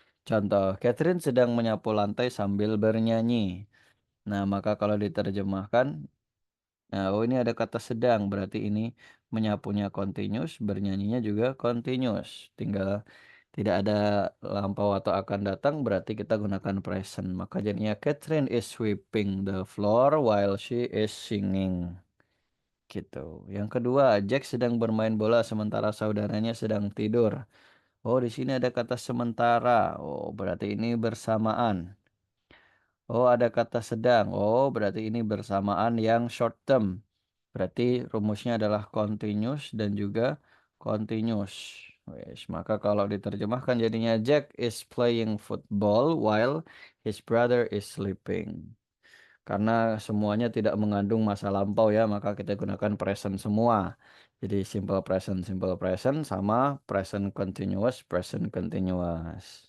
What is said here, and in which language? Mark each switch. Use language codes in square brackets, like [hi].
[id] Contoh, Catherine sedang menyapu lantai sambil bernyanyi. Nah, maka kalau diterjemahkan, nah, oh ini ada kata sedang, berarti ini menyapunya continuous, bernyanyinya juga continuous. Tinggal tidak ada lampau atau akan datang, berarti kita gunakan present. Maka jadinya [en] Catherine is sweeping the floor while she is singing. [id] Gitu. Yang kedua, Jack sedang bermain bola sementara saudaranya sedang tidur. Oh, di sini ada kata sementara. Oh, berarti ini bersamaan. Oh, ada kata sedang. Oh, berarti ini bersamaan yang short term. Berarti rumusnya adalah continuous dan juga continuous. Wes, maka kalau diterjemahkan jadinya [en] Jack is playing football while his brother is sleeping. [id] Karena semuanya tidak mengandung masa lampau ya, maka kita gunakan present semua. Jadi simple present sama present continuous, present continuous.